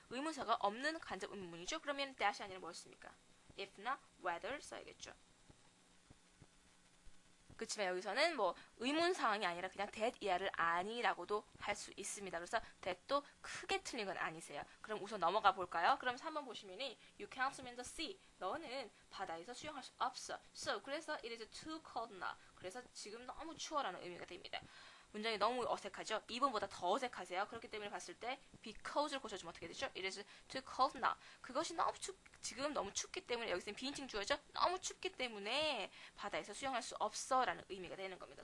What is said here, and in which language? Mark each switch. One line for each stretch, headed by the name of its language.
Korean: 의문사가 없는 간접 의문문이죠. 그러면 dash 아니라 뭐였습니까? if나 whether 써야겠죠. 그렇지만 여기서는 뭐 의문사항이 아니라 그냥 that 이하를 아니라고도 할 수 있습니다. 그래서 that도 크게 틀린 건 아니세요. 그럼 우선 넘어가 볼까요? 그럼 3번 보시면이
English: you can't swim in the sea.
Korean: 너는 바다에서 수영할 수 없어. So 그래서
English: it is too cold now.
Korean: 그래서 지금 너무 추워라는 의미가 됩니다. 문장이 너무 어색하죠? 2번보다 더 어색하세요? 그렇기 때문에 봤을 때 because를 고쳐주면 어떻게 되죠?
English: It is too cold now.
Korean: 그것이 지금 너무 춥기 때문에 여기서는 비인칭 주어죠? 너무 춥기 때문에 바다에서 수영할 수 없어 라는 의미가 되는 겁니다.